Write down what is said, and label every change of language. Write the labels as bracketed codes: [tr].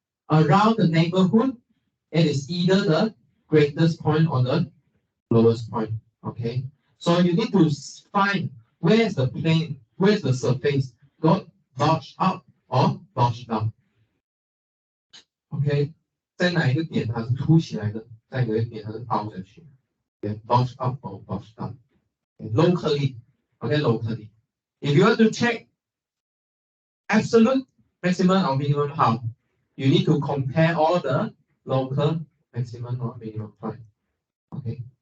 [en] Around the neighborhood, it is either the greatest point or the lowest point. Okay, so you need to find where's the plane, where's the surface, got bulge up or bulge down. [zh] OK， 在哪一个点它是凸起来的，在哪一个点它是凹下去。 [en] Okay, bulge up or bulge down. Okay, locally, okay, locally. If you want to check absolute maximum or minimum, how? You need to compare all the local maximum or minimum point. Okay.